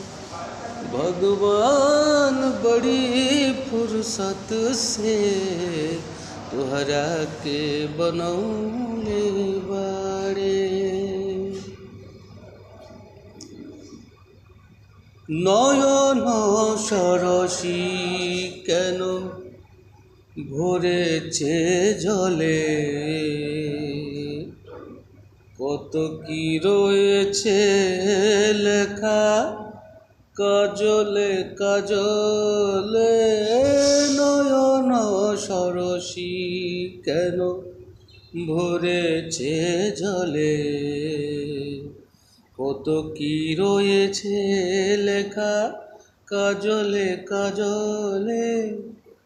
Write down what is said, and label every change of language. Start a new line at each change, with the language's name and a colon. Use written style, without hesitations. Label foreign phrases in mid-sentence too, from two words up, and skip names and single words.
Bhojpuri: भगवान बड़ी फुर्सत से तुहरा के बनौले बाड़े।
Bangla: নয়ন সরসী কেন ভরেছে জলে, কত কি রয়েছে লেখা কাজলে কাজলে। নয়ন সরসী কেন ভরেছে জলে, কত কি রয়েছে লেখা কাজলে কাজলে।